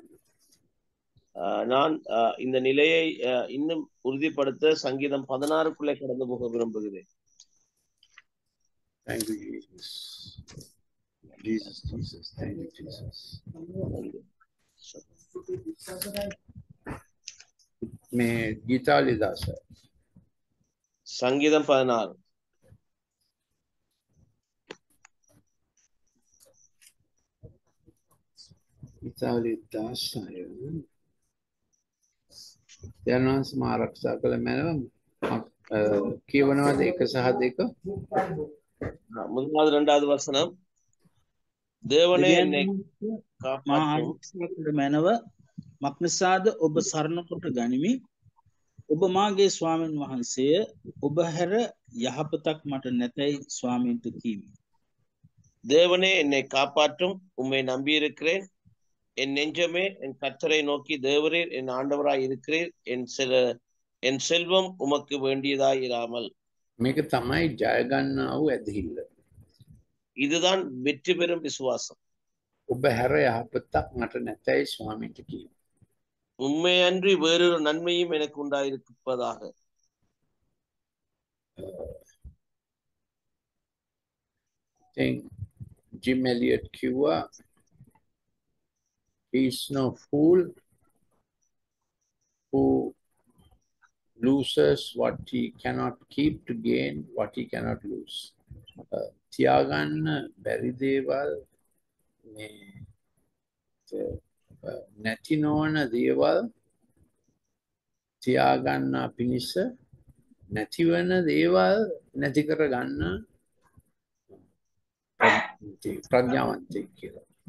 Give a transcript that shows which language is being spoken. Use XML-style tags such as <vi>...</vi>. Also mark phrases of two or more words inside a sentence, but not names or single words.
<ta>நான் இந்த நிலையை இன்னும் உறுதிப்படுத்த சங்கீதம் 16க்குள்ளே கடந்து போக விரும்புகிறேன்.</ta> <en>Thank you, Jesus. Jesus, Jesus. Thank you, Jesus.</en> <si>මේ ගීතාවලිය 16.</si> <ta>சங்கீதம் 16.</ta> <si>ගීතාවලිය 16. දැනවන්ස මා ආරක්ෂා කළ මැනව කියවනවාද 1 සහ 2?</si> <ta>முதலாவது 2வது வசனம், தேவனே என்னை</ta> <si>කාපාற்றும் මැනව මක්නිසාද ඔබ සරණ කොට ගනිමි. ඔබ මාගේ ස්වාමීන් වහන්සේය. ඔබ හැර යහපතක් මට නැතයි ස්වාමීන්ට කීමි.</si> <ta>தேவனே என்னை காப்பாற்றும், உம்மை நம்பியிருக்கிறேன். என் நெஞ்சமே என் கர்த்தரை நோக்கி, தேவரீர் என் ஆண்டவராய் இருக்கிறீர். என் செல்வம் உமக்கு வேண்டியதாய் இராமல்.</ta> <si>මේක තමයි ජය ගන්නා වූ ඇදහිල්ල.</si> <ta>இதுதான் வெற்றி பெறும் விசுவாசம்.</ta> <si>ඔබ හැර යහපතක් මට නැතයි ස්වාමීන්ට කීමි.</si> <ta>உண்மை அன்றி வேறொரு நன்மையும் எனக்கு உண்டாயிருப்பதாக.</ta> <en>Jim Elliot කිව්වා, he is no fool who loses what he cannot keep to gain what he cannot lose.</en> <si>තියාගන්න බැරි දේවල්, නැති නොවන දේවල් තියාගන්න පිණිස නැතිවන දේවල් නැති කරගන්න ප්‍රඥාවන්තයෙක් කියලා.</si>